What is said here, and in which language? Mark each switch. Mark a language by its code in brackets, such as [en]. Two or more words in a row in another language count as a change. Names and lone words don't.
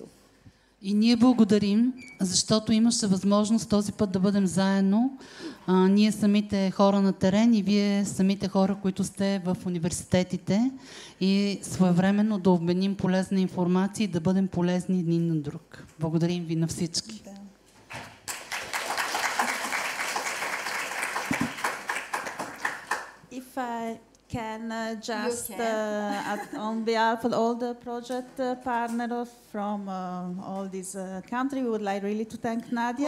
[bg] И ние благодарим, защото имаше възможност този път да бъдем заедно. Ние самите хора на терен и вие самите хора, които сте в университетите, и своевременно да обменим полезна информация и да бъдем полезни един на друг. Благодарим ви на всички. [en] If I can just, on behalf of all the project partners from all these countries, we would like really to thank Nadia.